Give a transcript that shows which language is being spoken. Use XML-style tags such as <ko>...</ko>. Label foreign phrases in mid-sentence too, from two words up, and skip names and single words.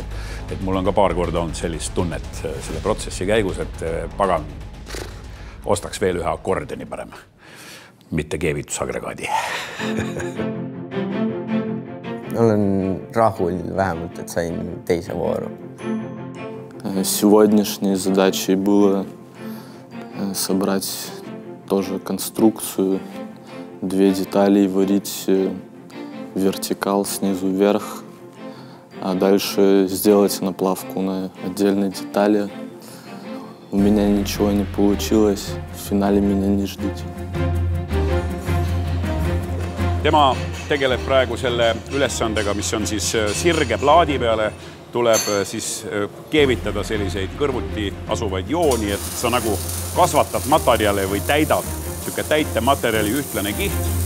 <et>Et mul on ka paar korda olnud sellist tunnet selle protsessi käigus, et pagan ostaks veel ühe akordioni parem. Mitte keevitusagregaadi. Olen rahul vähemalt, et sain teise vooru.</et> <ru>Сегодняшней задачей было собрать тоже конструкцию, 2 детали, варить вертикал снизу вверх, а дальше сделать наплавку на отдельные детали. У меня ничего не получилось, в финале меня не ждите.</ru> <et>Tema tegeleb praegu selle ülesandega, mis on siis sirge plaadi peale, tuleb siis keevitada selliseid kõrvuti asuvaid jooni, et sa nagu kasvatad materjale või täidad selline täite materjali ühtlane kiht.</et>